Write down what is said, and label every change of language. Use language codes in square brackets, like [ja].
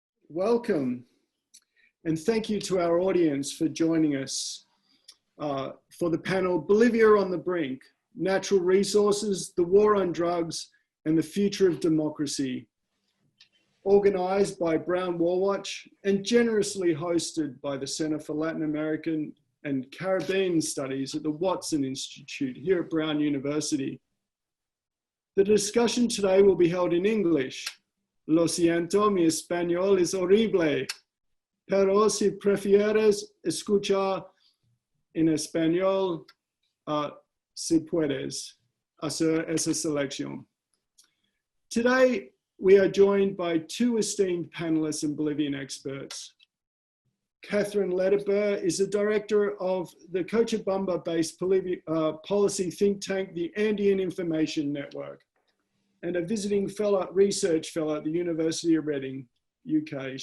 [en] Welcome, and thank you to our audience for joining us for the panel Bolivia on the Brink, Natural Resources, the War on Drugs, and the Future of Democracy, organized by Brown War Watch and generously hosted by the Center for Latin American and Caribbean Studies at the Watson Institute here at Brown University. The discussion today will be held in English. [es] Lo siento, mi español es horrible, pero si prefieres escuchar en español, si puedes hacer esa selección. [en] Today, we are joined by two esteemed panelists and Bolivian experts. Catherine Ledeber is the director of the Cochabamba-based policy think tank, the Andean Information Network, and a visiting research fellow at the University of Reading, UK.